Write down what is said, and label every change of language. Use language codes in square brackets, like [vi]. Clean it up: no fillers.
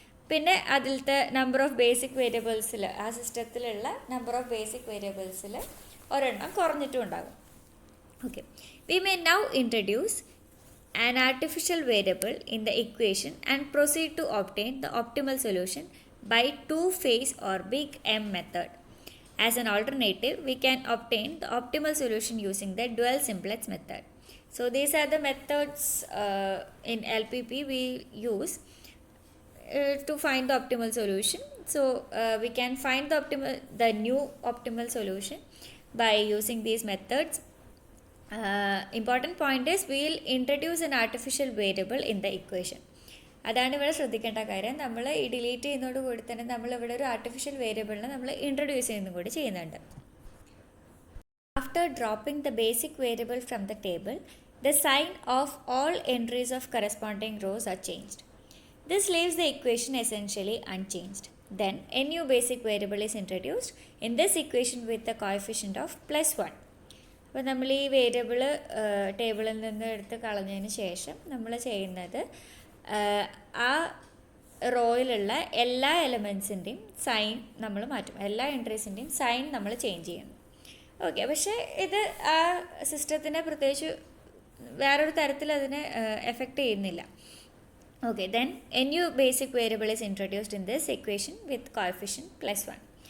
[ml] പിന്നെ അതിലത്തെ number of basic വേരിയബിൾസിൽ, ആ സിസ്റ്റത്തിലുള്ള നമ്പർ ഓഫ് ബേസിക് വേരിയബിൾസിൽ ഒരെണ്ണം കുറഞ്ഞിട്ടും ഉണ്ടാകും. [en] Okay, we may now introduce an artificial variable in the equation and proceed to obtain the optimal solution by two-phase or big M method. As an alternative, we can obtain the optimal solution using the dual simplex method. So these are the methods in LPP we use to find the optimal solution. So we can find the new optimal solution by using these methods. Important point is we will introduce an artificial variable in the equation. [ml] അതാണ് ഇവിടെ ശ്രദ്ധിക്കേണ്ട കാര്യം. നമ്മൾ ഈ delete ചെയ്യുന്നതോട് കൂടി തന്നെ നമ്മൾ ഇവിടെ ഒരു ആർട്ടിഫിഷ്യൽ വേരിയബിളിനെ നമ്മൾ ഇൻട്രൊഡ്യൂസ് ചെയ്യുന്നതും കൂടി ചെയ്യുന്നുണ്ട്. [en] After dropping the basic variable from the table, the sign of all entries of corresponding rows are changed. This leaves the equation essentially unchanged. Then a new basic variable is introduced in this equation with the coefficient of +1. [ml] അപ്പോൾ നമ്മൾ ഈ variable ടേബിളിൽ നിന്ന് എടുത്ത് കളഞ്ഞതിന് ശേഷം നമ്മൾ ചെയ്യുന്നത് ആ റോയിലുള്ള എല്ലാ എലമെൻസിൻ്റെയും സൈൻ നമ്മൾ മാറ്റും, എല്ലാ എൻട്രീസിൻ്റെയും സൈൻ നമ്മൾ ചേഞ്ച് ചെയ്യുന്നു. ഓക്കെ, പക്ഷേ ഇത് ആ സിസ്റ്റത്തിനെ പ്രത്യേകിച്ച് വേറൊരു തരത്തിൽ അതിനെ എഫക്റ്റ് ചെയ്യുന്നില്ല. [en] Okay, then a new basic variable is introduced in this equation with coefficient +1.